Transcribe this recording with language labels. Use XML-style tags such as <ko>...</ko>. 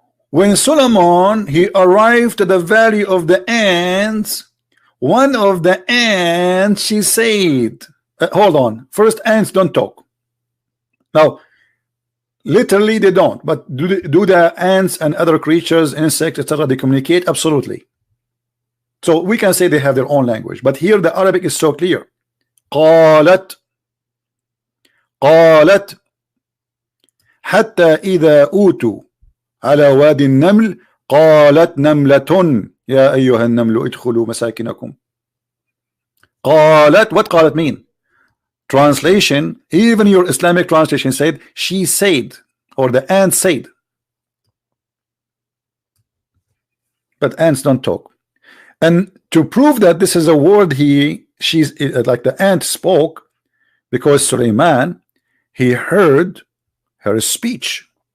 <en>When Solomon he arrived to the valley of the ants, one of the ants she said, hold on, first, ants don't talk. Now literally they don't, but do the ants and other creatures, insects, etc., they communicate? Absolutely. So we can say they have their own language, but here the Arabic is so clear.</en> <ar>قالت حتى إذا أوتوا على وادي النمل قالت نملة يا أيها النمل ادخلوا مساكنكم.</ar> <en>قالت, what قالت mean? Translation, even your Islamic translation said she said, or the ant said. But ants don't talk. And to prove that this is a word she's like the ant spoke, because Suleiman he heard her speech.</en>